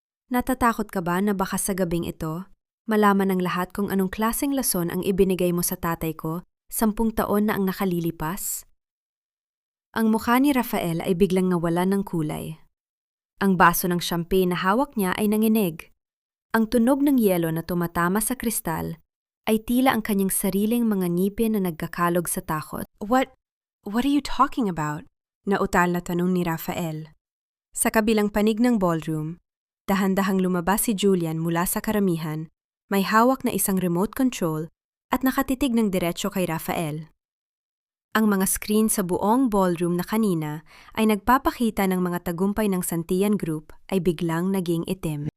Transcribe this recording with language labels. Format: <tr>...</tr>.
<tl>Natatakot ka ba na baka sa gabing ito, malaman ng lahat kung anong klaseng lason ang ibinigay mo sa tatay ko 10 taon na ang nakalilipas? Ang mukha ni Rafael ay biglang nawalan ng kulay. Ang baso ng champagne na hawak niya ay nanginig. Ang tunog ng yelo na tumatama sa kristal ay tila ang kanyang sariling mga ngipin na nagkakalog sa takot.</tl> <en>What are you talking about?</en> <tl>Nautal na tanong ni Rafael. Sa kabilang panig ng ballroom, dahan-dahang lumabas si Julian mula sa karamihan, may hawak na isang remote control at nakatitig ng diretsyo kay Rafael. Ang mga screen sa buong ballroom na kanina ay nagpapakita ng mga tagumpay ng Santillan Group ay biglang naging itim.</tl>